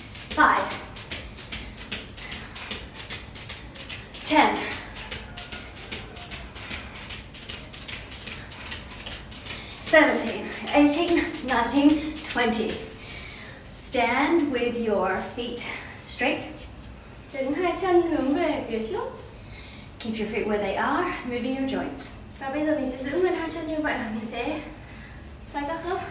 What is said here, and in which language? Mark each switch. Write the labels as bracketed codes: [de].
[en] 5, 10, 17, 18, 19, 20. Stand with your feet straight. [vi] Đứng hai chân hướng về phía trước. [en] Keep your feet where they are, moving your joints. [vi] Và bây giờ mình sẽ giữ nguyên hai chân như vậy, và mình sẽ xoay các khớp.